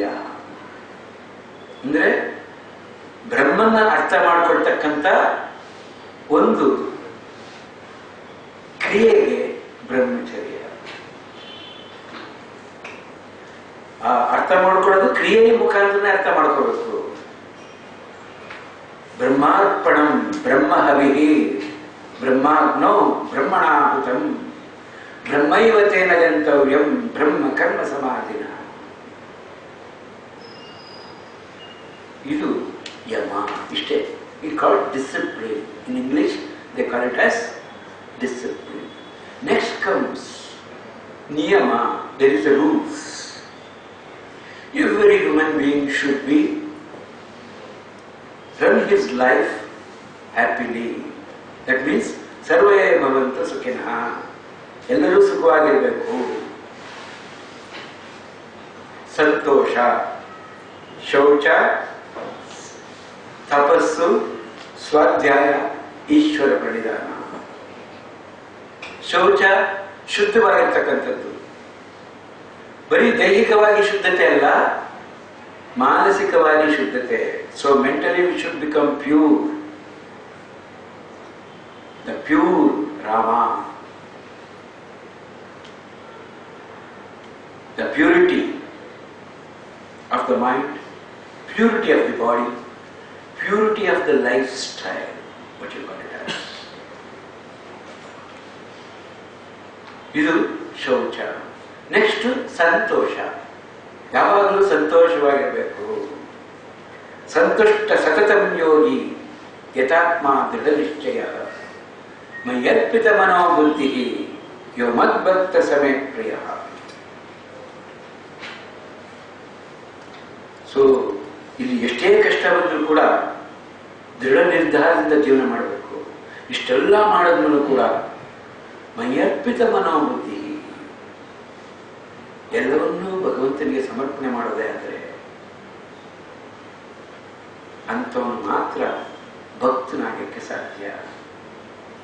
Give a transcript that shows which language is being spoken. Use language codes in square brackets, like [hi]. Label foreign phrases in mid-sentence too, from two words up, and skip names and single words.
[kn] ಅಂದ್ರೆ ಬ್ರಹ್ಮನ ಅರ್ಥ ಮಾಡ್ಕೊಳ್ತಕ್ಕಂಥ ಒಂದು ಕ್ರಿಯೆಗೆ ಬ್ರಹ್ಮಚರ್ಯ. ಆ ಅರ್ಥ ಮಾಡ್ಕೊಳ್ಳೋದು ಕ್ರಿಯೆಯ ಮುಖಾಂತರ ಅರ್ಥ ಮಾಡ್ಕೋಬೇಕು. [sa] ಬ್ರಹ್ಮಾರ್ಪಣಂ ಬ್ರಹ್ಮ ಹವಿಹಿ ಬ್ರಹ್ಮಾಗ್ನೋ ಬ್ರಹ್ಮಣಾಹುತಂ ಬ್ರಹ್ಮೈವ ತೇನ ಗಂತವ್ಯಂ ಬ್ರಹ್ಮ ಕರ್ಮ ಸಮಾಧಿನ. [kn] ಇದು ಯಮ. ಇಷ್ಟೇ. [en] We call it discipline. In English they call it as discipline. Next comes niyama. There is a rules. Every human being should be run his life happily. That means [sa] sarve bhavantu sukhinah. [kn] ಎಲ್ಲರೂ ಸುಖವಾಗಿರಬೇಕು. ಸಂತೋಷ, ಶೌಚ, ತಪಸ್ಸು, ಸ್ವಾಧ್ಯಾಯ, ಈಶ್ವರ ಪ್ರಣಿಧಾನ. ಶೌಚ ಶುದ್ಧವಾಗಿರ್ತಕ್ಕಂಥದ್ದು. ಬರೀ ದೈಹಿಕವಾಗಿ ಶುದ್ಧತೆ ಅಲ್ಲ, ಮಾನಸಿಕವಾಗಿ ಶುದ್ಧತೆ. [en] So mentally we should become pure. The pure Rama. The purity of the mind, purity of the body, purity of the lifestyle, what you call it as. [kn] ಇದು ಶೌಚ. ನೆಕ್ಸ್ಟ್ ಸಂತೋಷ. ಯಾವಾಗಲೂ ಸಂತೋಷವಾಗಿರಬೇಕು. [sa] ಸಂತುಷ್ಟ ಸತತಂ ಯೋಗಿ ಯಥಾತ್ಮ ದೃಢ ನಿಶ್ಚಯ ಮಯ್ಯರ್ಪಿತ ಮನೋಬುದ್ಧಿ ಯೋ ಮದ್ಭಕ್ತ ಸಮೇ ಪ್ರಿಯ. [kn] ಸೊ ಇಲ್ಲಿ ಎಷ್ಟೇ ಕಷ್ಟ ಬಂದರೂ ಕೂಡ ದೃಢ ನಿರ್ಧಾರದಿಂದ ಜೀವನ ಮಾಡಬೇಕು. ಇಷ್ಟೆಲ್ಲ ಮಾಡಿದ್ಮೇಲೂ ಕೂಡ [sa] ಮಯ್ಯರ್ಪಿತ ಮನೋಬುದ್ಧಿ, [kn] ಎಲ್ಲವನ್ನೂ ಭಗವಂತನಿಗೆ ಸಮರ್ಪಣೆ ಮಾಡೋದೇ ಆದರೆ ಅಂಥವನು ಮಾತ್ರ ಭಕ್ತನಾಗಕ್ಕೆ ಸಾಧ್ಯ.